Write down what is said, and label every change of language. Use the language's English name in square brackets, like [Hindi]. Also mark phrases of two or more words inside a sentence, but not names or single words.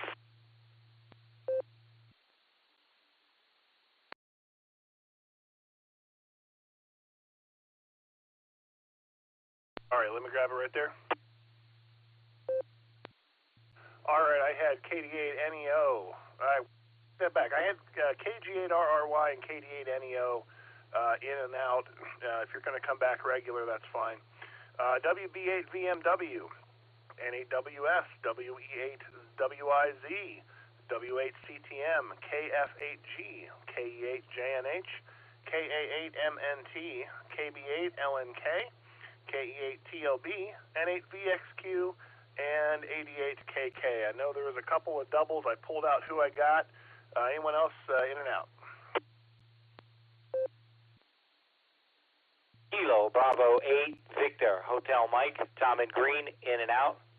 [English] All right, let me grab it right there. All right, I had KD8NEO. I step back. I had KG8RRY and KD8NEO in and out. If you're going to come back regular, that's fine. WB8VMW, N8WS, WE8WIZ, W8CTM, KF8G, KE8JNH, KA8MNT, KB8LNK, KE8TLB, N8VXQ, and 88KK. I know there was a couple of doubles. I pulled out who I got. Anyone else in and out? Kilo, Bravo 8, Victor, Hotel Mike, Tom and Green, in and out.